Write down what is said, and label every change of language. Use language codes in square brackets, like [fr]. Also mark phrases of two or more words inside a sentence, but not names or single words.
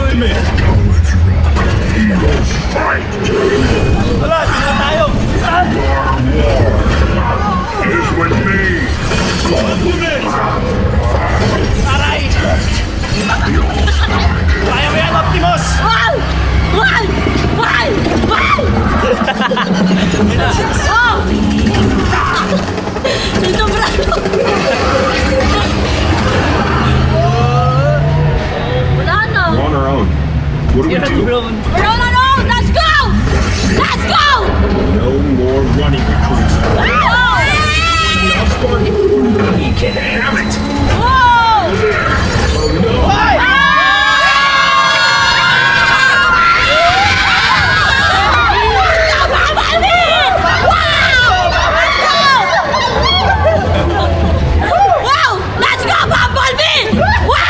[tl] Wala, tingnan tayo. [en] Is with me. [tl] Aray! Kaya mo yan, Optimus! Wal! Wal! Wal! Wal! Oh! Ito brado! Wala na! [en] We're on our own. What do we do? We're on our own! Let's go! Let's go! No more running recruits. We can have it. Let's go, Bumblebee! Wow!